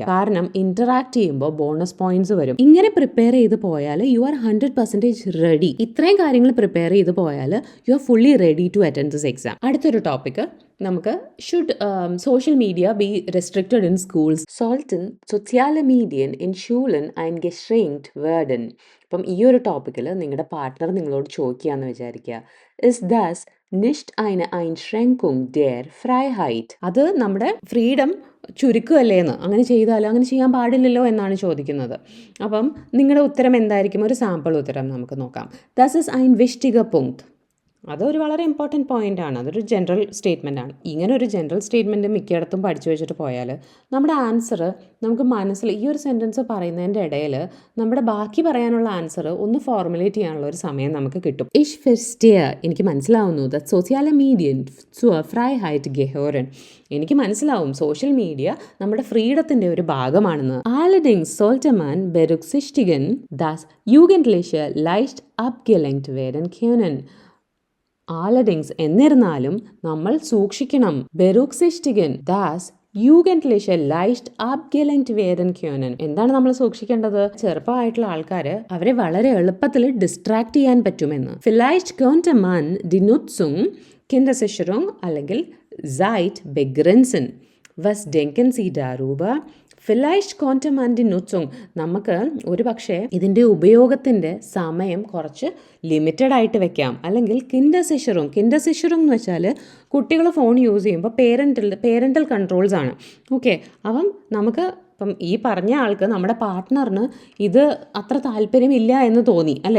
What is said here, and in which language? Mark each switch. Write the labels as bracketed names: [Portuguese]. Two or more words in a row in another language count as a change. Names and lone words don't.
[Malayalam] കാരണം ഇന്ററാക്ട് ചെയ്യുമ്പോൾ [English] bonus points [Malayalam] വരും. ഇങ്ങനെ പ്രിപ്പയർ ചെയ്ത് പോയാൽ [English] you are 100% ready. [Malayalam] ഇത്രയും കാര്യങ്ങൾ പ്രിപ്പയർ ചെയ്ത് പോയാൽ [English] you are fully ready to attend this exam. [Malayalam] അടുത്തൊരു ടോപ്പിക് നമുക്ക് [English] should social media be restricted in schools? [German] sollten soziale Medien in Schulen eingeschränkt werden. [Malayalam] അപ്പം ഈ ഒരു ടോപ്പിക്കിൽ നിങ്ങളുടെ പാർട്ട്ണർ നിങ്ങളോട് ചോദിക്കുകയെന്ന് വിചാരിക്കുക, [German] ist das nicht eine Einschränkung der Freiheit? [Malayalam] അത് നമ്മുടെ ഫ്രീഡം ചുരുക്കുകയല്ലേന്ന്, അങ്ങനെ ചെയ്യാൻ പാടില്ലല്ലോ എന്നാണ് ചോദിക്കുന്നത്. അപ്പം നിങ്ങളുടെ ഉത്തരം എന്തായിരിക്കും? ഒരു സാമ്പിൾ ഉത്തരം നമുക്ക് നോക്കാം. [German] Das ist ein wichtiger Punkt. [Malayalam] അതൊരു വളരെ [English] important point [Malayalam] ആണ്. അതൊരു [English] general statement [Malayalam] ആണ്. ഇങ്ങനെ ഒരു [English] general statement [Malayalam] മിക്കയിടത്തും പഠിച്ചു വെച്ചിട്ട് പോയാൽ നമ്മുടെ ആൻസർ നമുക്ക് മനസ്സിൽ ഈ ഒരു സെൻറ്റൻസ് പറയുന്നതിൻ്റെ ഇടയിൽ നമ്മുടെ ബാക്കി പറയാനുള്ള ആൻസർ ഒന്ന് ഫോർമുലേറ്റ് ചെയ്യാനുള്ള ഒരു സമയം നമുക്ക് കിട്ടും. [German] Ich verstehe, [Malayalam] എനിക്ക് മനസ്സിലാവുന്നു. [German] that soziale Medien zur Freiheit gehören. [Malayalam] എനിക്ക് മനസ്സിലാവും സോഷ്യൽ മീഡിയ നമ്മുടെ ഫ്രീഡത്തിൻ്റെ ഒരു ഭാഗമാണെന്ന്. [German] Allerdings sollte man berücksichtigen, dass Jugendliche leicht abgelenkt werden können. [Malayalam] Allerdings എന്നിരുന്നാലും നമ്മൾ സൂക്ഷിക്കണം. [German] berücksichtigen, dass Jugendliche leicht abgelenkt werden können. [Malayalam] എന്താണ് നമ്മൾ സൂക്ഷിക്കേണ്ടത്? ചെറുപ്പമായിട്ടുള്ള ആൾക്കാർ അവരെ വളരെ എളുപ്പത്തിൽ ഡിസ്ട്രാക്ട് ചെയ്യാൻ പറ്റുമെന്ന്. [German] Vielleicht könnte man die Nutzung Kindersicherung അല്ലെങ്കിൽ Zeit begrenzen. Was denken Sie darüber? Vielleicht könnte man die Nutzung, [Malayalam] നമുക്ക് ഒരു പക്ഷേ ഇതിൻ്റെ ഉപയോഗത്തിൻ്റെ സമയം കുറച്ച് ലിമിറ്റഡ് ആയിട്ട് വെക്കാം. അല്ലെങ്കിൽ കിൻഡർസിഷറും എന്ന് വെച്ചാൽ കുട്ടികൾ ഫോൺ യൂസ് ചെയ്യുമ്പോൾ [English] parental controls [Malayalam] ആണ്. ഓക്കെ, അപ്പം നമുക്ക് ഇപ്പം ഈ പറഞ്ഞ ആൾക്ക് നമ്മുടെ പാർട്ട്ണറിന് ഇത് അത്ര താല്പര്യമില്ല എന്ന് തോന്നി അല്ലേ?